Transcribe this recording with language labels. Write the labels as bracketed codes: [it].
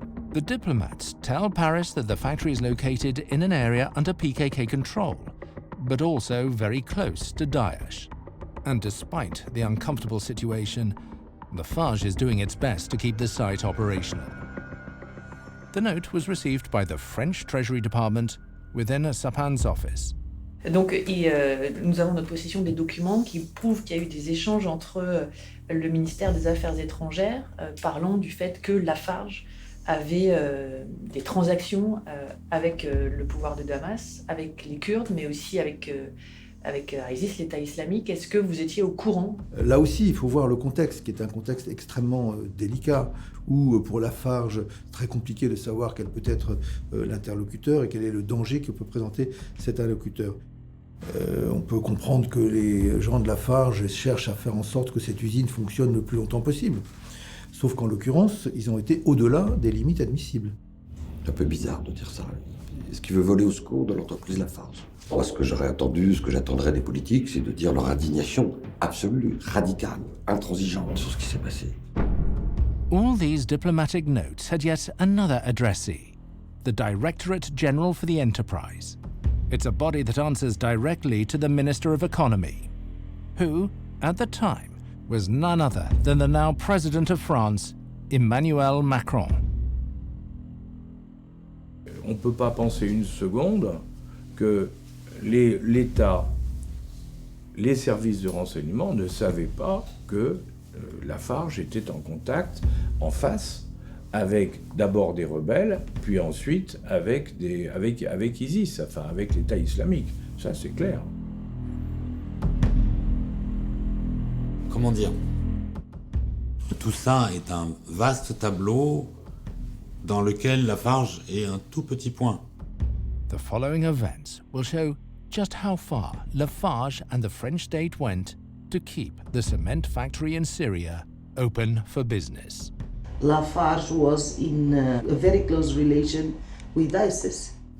[en] The diplomats tell Paris that the factory is located in an area under PKK control, but also very close to Daesh. And despite the uncomfortable situation, Lafarge is doing its best to keep the site operational. The note was received by the French Treasury Department within Sapin's office. [fr] Donc, nous avons en notre possession des documents qui prouvent qu'il y a eu des échanges entre le ministère des Affaires étrangères parlant du fait que Lafarge avait des transactions avec le pouvoir de Damas, avec les Kurdes, mais aussi avec ISIS, l'État islamique. Est-ce que vous étiez au courant? Là aussi, il faut voir le contexte, qui est un contexte extrêmement délicat, où pour Lafarge, très compliqué de savoir quel peut être l'interlocuteur et quel est le danger que peut présenter cet interlocuteur. On peut comprendre que les gens de Lafarge cherchent à faire en sorte que cette usine fonctionne le plus longtemps possible. Sauf qu'en l'occurrence, ils ont été au-delà des limites admissibles. C'est un peu bizarre de dire ça. Est-ce qu'il veut voler au secours de l'entreprise Lafarge? Moi, ce que j'aurais attendu, ce que j'attendrais des politiques, c'est de dire leur indignation absolue, radicale, intransigeante sur ce qui s'est passé. [en] All these diplomatic notes had yet another addressee, the Directorate General for the Enterprise. It's a body that answers directly to the Minister of Economy, who, at the time, was none other than the now President of France, Emmanuel Macron. [fr] On ne peut pas penser une seconde que l'État, les services de renseignement ne savaient pas que Lafarge était en contact, en face, avec d'abord des rebelles, puis ensuite avec ISIS, enfin avec l'État islamique. Ça, c'est clair. Comment dire? Tout ça est un vaste tableau dans lequel Lafarge est un tout petit point. [en] The following events will show just how far Lafarge and the French state went to keep the cement factory in Syria open for business. Lafarge was in a very close relation with ISIS.